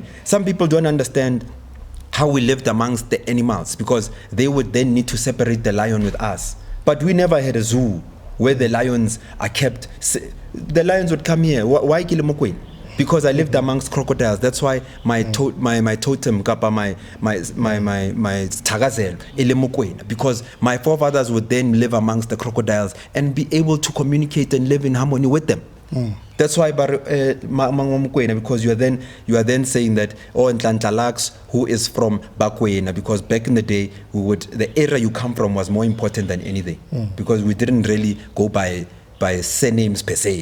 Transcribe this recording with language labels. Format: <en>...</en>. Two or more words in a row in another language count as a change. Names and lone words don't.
<en>Some people don't understand how we lived amongst the animals because they would then need to separate the lion with us. But we never had a zoo where the lions are kept. The lions would come here. Why kill Mokwin? Because I lived amongst crocodiles. That's why my totem kapa my tagazel ile Mokwena. Because my forefathers would then live amongst the crocodiles and be able to communicate and live in harmony with them. That's why because you are then saying that Nhlanhla Lux, who is from Bakwena, because back in the day the area you come from was more important than anything because we didn't really go by surnames per se.</en>